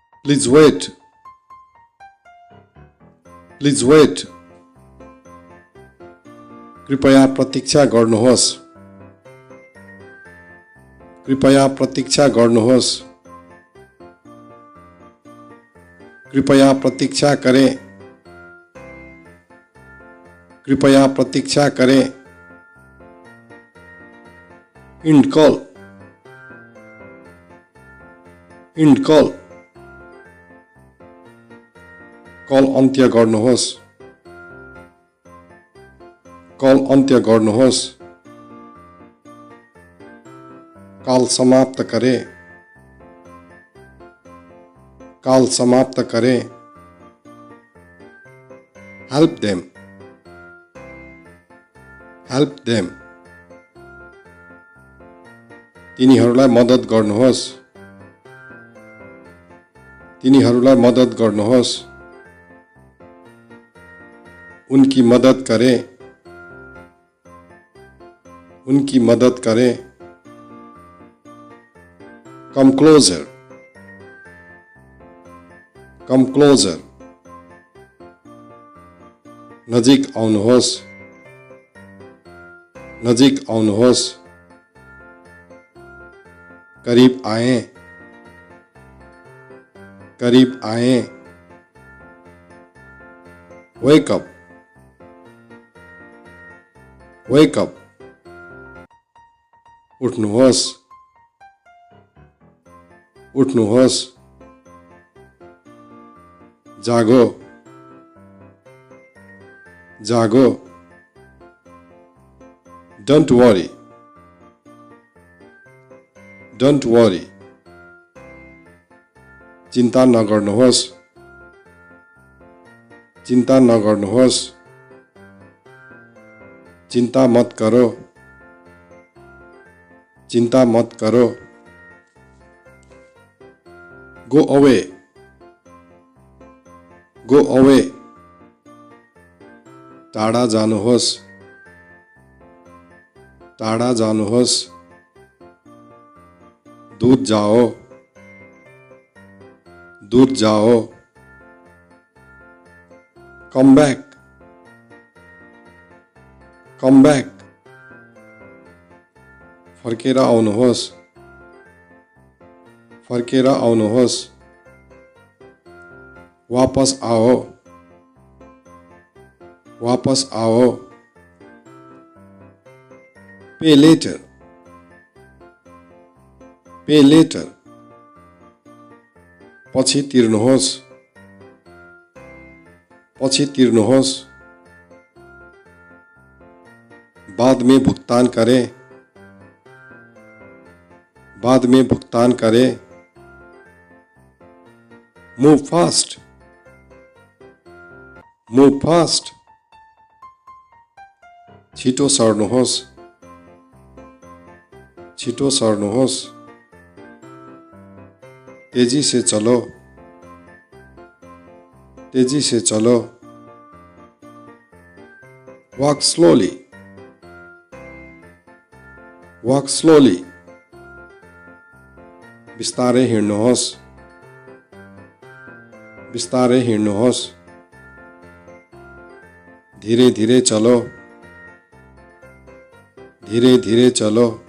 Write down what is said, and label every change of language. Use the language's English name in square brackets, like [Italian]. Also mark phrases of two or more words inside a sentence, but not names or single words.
[English] Please wait. Please wait. [Nepali] कृपया प्रतीक्षा गर्नुहोस्. कृपया प्रतीक्षा गर्नुहोस्. [Hindi] कृपया प्रतीक्षा करें. कृपया प्रतीक्षा करें. [English] End call. End call. [Nepali] कल अन्त्य गर्नुहोस्. कल अन्त्य गर्नुहोस्. [Hindi] काल समाप्त करें. काल समाप्त करें. [English] Help them. Help them. [Nepali] तिनीहरूलाई मद्दत गर्नुहोस्. तिनीहरूलाई मद्दत गर्नुहोस्. [Hindi] उनकी मदद करें. उनकी मदद करें. [English] Come closer. Come closer. [Nepali] नजिक आउनुहोस्. नजिक आउनुहोस्. [Hindi] करीब आएं. करीब आएं. [English] Wake up. Wake up. [Nepali] उठ्नुहोस्. उठ्नुहोस्. जागो. [Hindi] जागो. [English] Don't worry. Don't worry. [Nepali] चिन्ता नगर्नुहोस्. चिन्ता नगर्नुहोस्. [Hindi] चिन्ता मत करो. चिन्ता मत करो. [English] Go away. Go away. [Nepali] टाढा जानुहोस्. टाढा जानुहोस्. [Hindi] दूर जाओ. दूर जाओ. [English] Come back. Come back. [Nepali] फर्केर आउनुहोस्. फर्केर आउनुहोस्. [Hindi] वापस आओ. वापस आओ. [English] Pay later. Pay later. [Nepali] पछि तिर्नुहोस्. पछि तिर्नुहोस्. [Hindi] बाद में भुगतान करें. बाद में भुगतान करें. [English] Move fast. Move fast. [Nepali] छिटो सर्नुहोस्. छिटो सर्नुहोस्. [Hindi] तेजी से चलो. तेजी से चलो. [English] Walk slowly. Walk slowly. [Nepali] बिस्तारै हिँड्नुहोस्. बिस्तारै हिँड्नुहोस्. [Hindi] धीरे धीरे चलो. धीरे धीरे चलो.